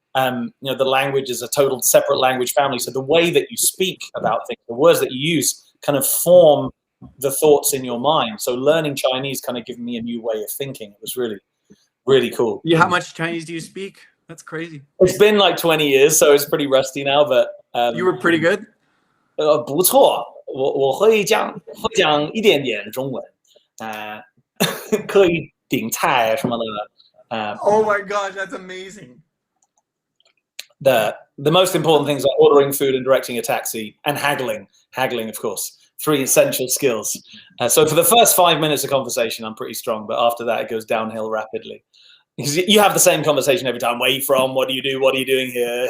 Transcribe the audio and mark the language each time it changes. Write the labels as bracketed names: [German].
[English] The language is a total separate language family. So the way that you speak about things, the words that you use, kind of form the thoughts in your mind. So learning Chinese kind of gave me a new way of thinking. It was really, really cool. Yeah. How much Chinese do you speak? That's crazy. It's been like 20 years, so it's pretty rusty now. But you were pretty good. [Chinese] 不错，我会讲一点点中文，可以顶菜什么的。 [English] Oh my gosh, that's amazing. The most important things are ordering food and directing a taxi, and haggling, of course. 3 essential skills. So for the first 5 minutes of conversation, I'm pretty strong, but after that, it goes downhill rapidly. Because you have the same conversation every time. Where are you from? What do you do? What are you doing here?